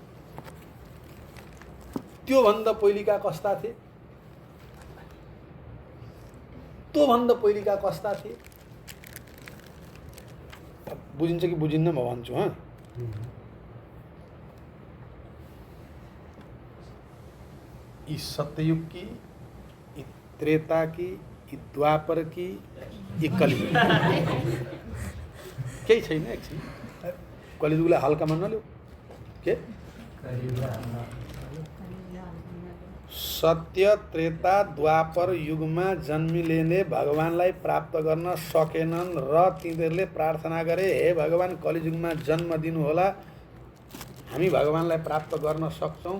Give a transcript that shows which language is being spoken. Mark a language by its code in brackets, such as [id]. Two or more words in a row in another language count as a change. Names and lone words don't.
[ne] त्योभन्दा पहिलेका कस्ता थिए? त्योभन्दा पहिलेका कस्ता थिए? बुझिन्छ कि बुझिन्न म भन्छु। यी सत्ययुग की, यी त्रेता की, यी द्वापर की, यी कलियुग केही छैन। एकछिन कलियुगलाई हल्कामा नलिऊ के? सत्य त्रेता द्वापर युगमा जन्मिलेले भगवानलाई प्राप्त गर्न सकेनन् र तिनीहरूले प्रार्थना गरे, हे भगवान कलियुगमा जन्म दिनुहोला, हामी भगवानलाई प्राप्त गर्न सक्छौँ।